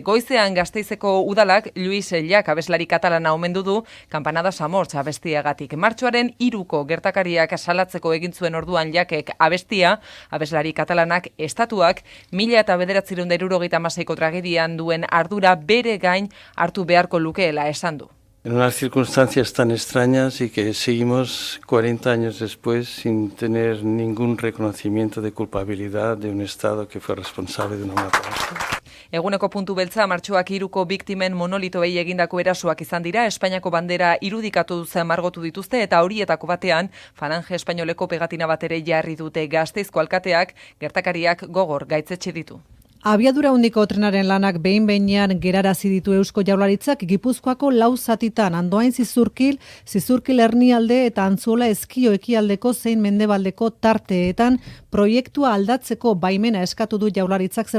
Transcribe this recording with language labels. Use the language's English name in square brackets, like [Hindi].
[Basque] Goizean Gasteizeko udalak Luis Llach abeslari katalana omendu du Campanadas Amorts abestiagatik. Martxoaren 3ko gertakariak salatzeko egin zuen orduan Llachek abestia, abeslari katalanak estatuak 1976ko tragedian duen ardura bere gain hartu beharko lukeela esan du. [Spanish] En unas circunstancias tan extrañas y que seguimos 40 años después sin tener ningún reconocimiento de culpabilidad de un Estado que fue responsable de una matanza. [Basque] Eguneko puntu beltza martxoak 3ko biktimen monolitoei egindako erasoak izan dira, Espainiako bandera irudikatu margotu dituzte eta horietako batean Falange Espainoleko pegatina bat ere jarri dute. Gasteizko alkateak gertakariak gogor gaitzetsi ditu. Abiadura handiko trenaren lanak behin-behinean gerarazi ditu Eusko Jaurlaritzak Gipuzkoako 4 zatitan, Andoain Zizurkil Ernialde eta Antzuola Ezkio ekialdeko zein mendebaldeko tarteetan proiektua aldatzeko baimena eskatu du Jaurlaritzak.